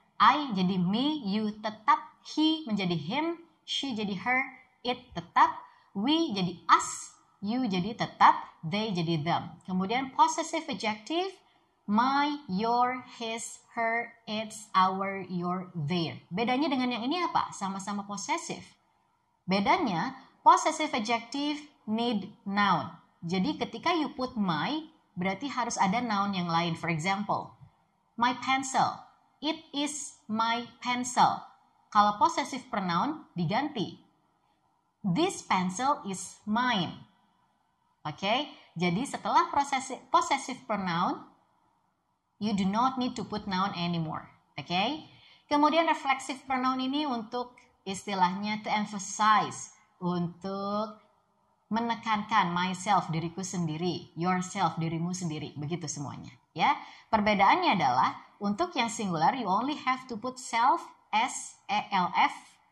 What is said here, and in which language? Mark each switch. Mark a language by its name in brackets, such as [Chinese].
[Indonesian] I jadi me, you tetap, he menjadi him, she jadi her, it tetap, we jadi us, you jadi tetap, they jadi them. Kemudian possessive adjective, my, your, his, her, its, our, your, their. Bedanya dengan yang ini apa? Sama-sama possessive. Bedanya, possessive adjective need noun. Jadi ketika [English] you put my, [Indonesian] berarti harus ada noun yang lain. [English] For example, my pencil. It is my pencil. [Indonesian] Kalau possessive pronoun diganti. [English] This pencil is mine. [Indonesian] Oke, jadi setelah [English] possessive pronoun, you do not need to put noun anymore. [Indonesian] Oke, kemudian reflexive pronoun ini untuk istilahnya [English] to emphasize, [Indonesian] untuk menekankan myself, diriku sendiri, yourself, dirimu sendiri, begitu semuanya. Ya, perbedaannya adalah untuk yang singular [English] you only have to put self, [Indonesian] S-E-L-F.